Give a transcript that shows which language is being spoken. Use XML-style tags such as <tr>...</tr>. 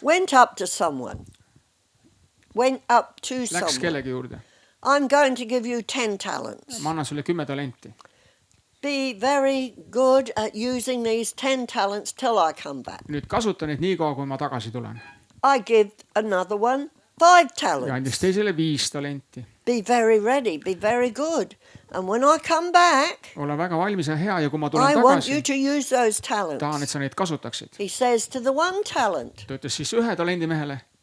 <en>went up to someone, went up to</en> <et>Läks</et> <en>someone.</en> <et>kellegi juurde.</et> <en>I'm going to give you 10 talents.</en> <et>Ma annan sulle 10 talenti.</et> <en>Be very good at using these 10 talents till I come back.</en> <et>Nüüd kasuta neid nii kaua, kui ma tagasi tulen.</et> <en>I give another one 5</en> <et>Ja andis teisele 5 talenti.</et> <en>Be very ready, be very good. And when I come back,</en> <et>Ole väga valmis ja hea ja kui ma tulen</et> <en>I want you</en> <et>tagasi,</et> <en>to use those</en> <et>tahan, et</et> <en>talents.</en> <et>sa neid kasutaksid.</et> <en>He says to the 1 talent,</en> <et>Ta ütles siis 1 talendi mehele,</et>